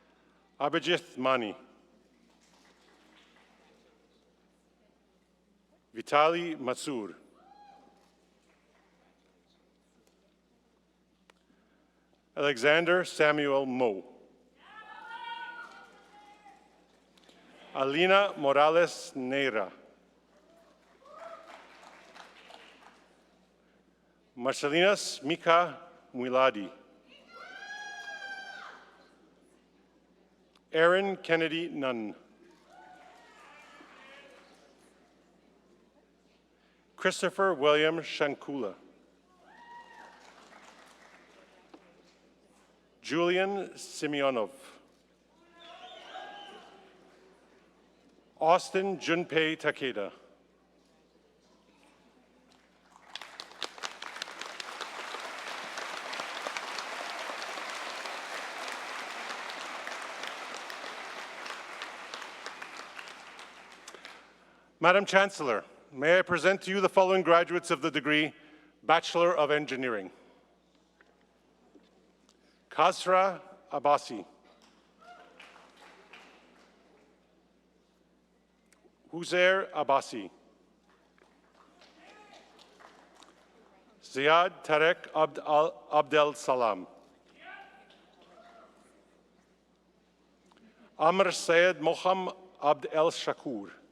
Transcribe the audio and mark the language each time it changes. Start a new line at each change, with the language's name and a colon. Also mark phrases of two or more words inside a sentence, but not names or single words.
English: Abhijit Mani, Vitali Matsur, Alexander Samuel Mo, Alina Morales Neira, Marcelinas Mika Muiladi, Aaron Kennedy Nunn, Christopher William Shankula, Julian Simeonov, Austin Junpei Takeda, Madam Chancellor, may I present to you the following graduates of the degree Bachelor of Engineering. Kasra Abbasi, Huzair Abbasi, Ziad Tarek Abdel Salam, Amr Sayed Moham Abd El Shakur,